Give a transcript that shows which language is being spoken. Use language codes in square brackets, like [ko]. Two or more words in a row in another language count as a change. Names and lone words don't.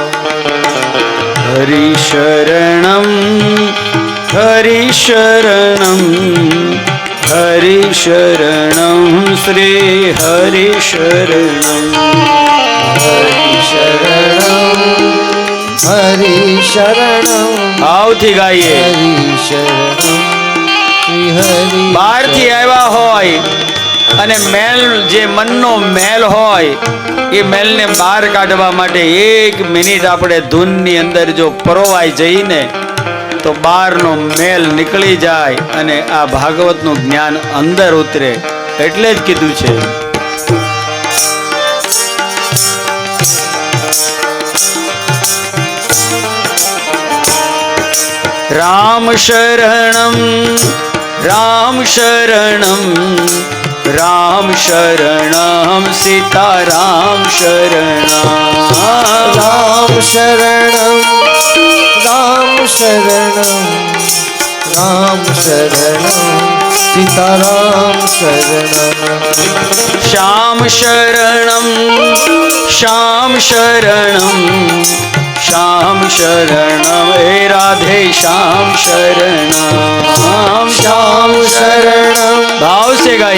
[sa] हरि शरणम हरि शरणम हरि शरणम श्री हरि शरणम हरि शरणं हरि शरणं [gu] આવથી ગાઈએ [sa] हरि शरणं श्री हरि [gu] બહારથી આવ્યા હોય અને મેલ જે મનનો મેલ હોય એ મેલને બહાર કાઢવા માટે 1 મિનિટ આપણે ધૂનની અંદર જો પરોવાઈ જઈને તો બહારનો મેલ નીકળી જાય અને આ ભાગવતનું જ્ઞાન અંદર ઉતરે એટલે જ કીધું છે [sa] राम शरणं राम शरणं राम शरणं सीता राम शरणं राम शरणं राम शरणं राम शरणं सीता राम शरणं श्याम शरणं श्याम शरणं श्याम शरणं हे राधे श्याम शरणं श्याम शरणं [hi] भाव से गाइए